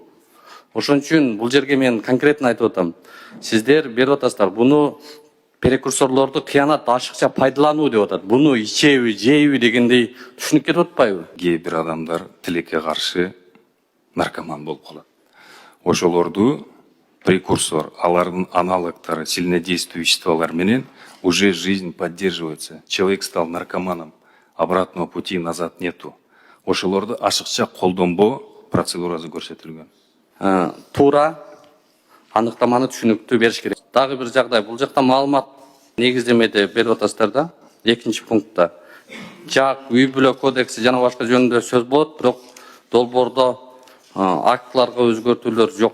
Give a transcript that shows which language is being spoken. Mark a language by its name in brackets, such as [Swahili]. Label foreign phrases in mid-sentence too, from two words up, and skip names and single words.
[Kyrgyz] Ошон үчүн бул жерге мен конкретно айтып атам. Сиздер берип атасыздар, буну прекурсорлорду кыянат ашыкча пайдалануу деп атат. Буну ичеби, жейби дегендей түшүнүп кетип атпайбы? Кээ бир адамдар тилекке каршы наркоман болуп калат. Ошолорду прекурсор, алардын аналогдору, сильнодействующие веществолар менен [Russian] уже жизнь поддерживается. Человек стал наркоманом, обратного пути назад нету. [Kyrgyz] Ошолорду ашыкча колдонбоо процедурасы көрсөтүлгөн. Туура аныктаманы түшүнүктүү бериш керек. Дагы бир жагдай, бул жакта маалымат негиздемеде берип атасыздар да. 2-пунктта жак, үй-бүлө кодекси жана башка жөнүндө сөз болот, бирок долбоордо актыларга өзгөртүүлөр жок.